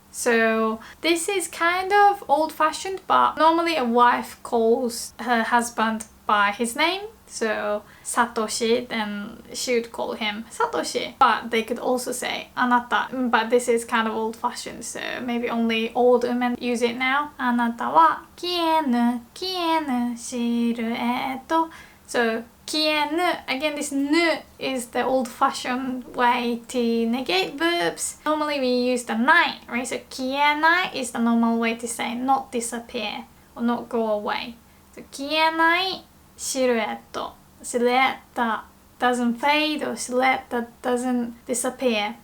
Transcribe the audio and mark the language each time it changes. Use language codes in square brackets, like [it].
[en] So this is kind of old-fashioned, but normally a wife calls her husband by his name. So Satoshi, then she would call him Satoshi. But they could also say anata. But this is kind of old-fashioned, so maybe only old women use it now. [ja] あなたは消えぬシルエット. [en] So 消えぬ, again this nu is the old-fashioned way to negate verbs. Normally we use the nai, right? So 消えない is the normal way to say not disappear or not go away. So 消えないsilhouette. Silhouette that doesn't fade or silhouette that doesn't disappear.